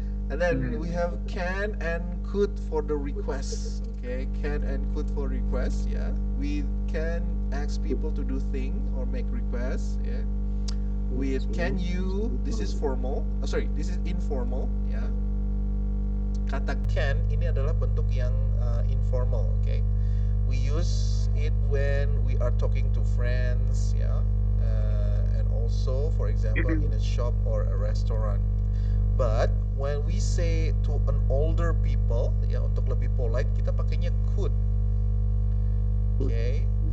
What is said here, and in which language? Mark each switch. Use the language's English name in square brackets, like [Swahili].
[English] And then we have can and could for the requests. Okay, can and could for requests. Yeah, we can ask people to do thing or make requests. Yeah. With can you, this is formal. Oh, sorry, this is informal. Ya. [Indonesian] Kata can ini adalah bentuk yang informal. [English] Okay. We use it when we are talking to friends. Ya. And also, for example, in a shop or a restaurant. But when we say to an older people, [Indonesian] ya untuk lebih polite, kita pakainya could. [English] Okay.